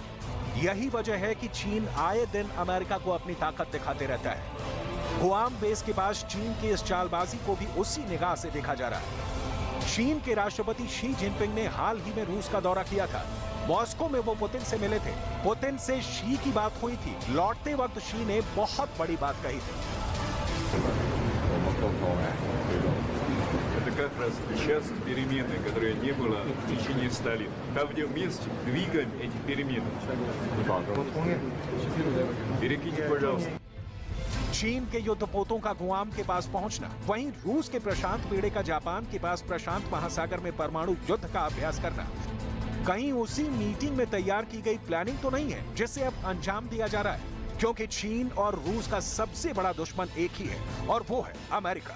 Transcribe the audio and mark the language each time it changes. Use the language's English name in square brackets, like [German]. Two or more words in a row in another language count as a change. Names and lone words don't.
[Hindi] यही वजह है कि चीन आए दिन अमेरिका को अपनी ताकत दिखाते रहता है। गुआम बेस के पास चीन की इस चालबाजी को भी उसी निगाह से देखा जा रहा है। चीन के राष्ट्रपति शी जिनपिंग ने हाल ही में रूस का दौरा किया था। मॉस्को में वो पुतिन से मिले थे। पुतिन से शी की बात हुई थी। लौटते वक्त शी ने बहुत बड़ी बात कही थी। [Russian] Это как раз сейчас перемены, которые не было в течение 100 лет. Там, где вместе двигаем эти перемены. Перекиньте, пожалуйста. [Hindi] चीन के युद्धपोतों का गुआम के पास पहुंचना, वहीं रूस के प्रशांत बेड़े का जापान के पास प्रशांत महासागर में परमाणु युद्ध का अभ्यास करना, कहीं उसी मीटिंग में तैयार की गई प्लानिंग तो नहीं है जिसे अब अंजाम दिया जा रहा है। क्योंकि चीन और रूस का सबसे बड़ा दुश्मन एक ही है और वो है अमेरिका।